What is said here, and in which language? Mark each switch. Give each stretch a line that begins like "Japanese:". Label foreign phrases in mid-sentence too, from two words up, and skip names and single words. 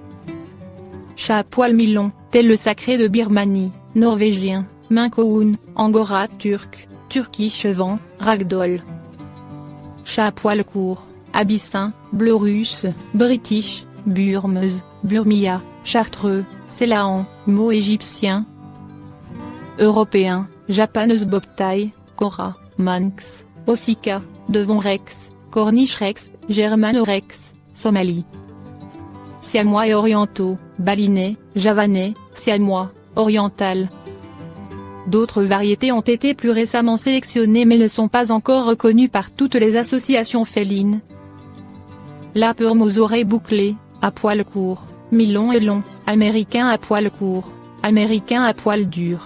French: Chat à poil mi-long, tel le sacré de Birmanie, norvégien, Maine-Coon, angora turc, turkish vent, ragdoll. Chat à poil court, abyssin, bleu russe, british, burmeuse, burmia, chartreux, sélahan, mot égyptien. Européen, japaneuse bobtail, cora, manx, ossika, devon rex, corniche rex, germano rex, somalie. Siamois et orientaux, balinais, javanais, siamois, oriental. D'autres variétés ont été plus récemment sélectionnées mais ne sont pas encore reconnues par toutes les associations félines. Lapeur aux oreilles bouclées, à poil court, mi-long et long, américain à poil court, américain à poil dur.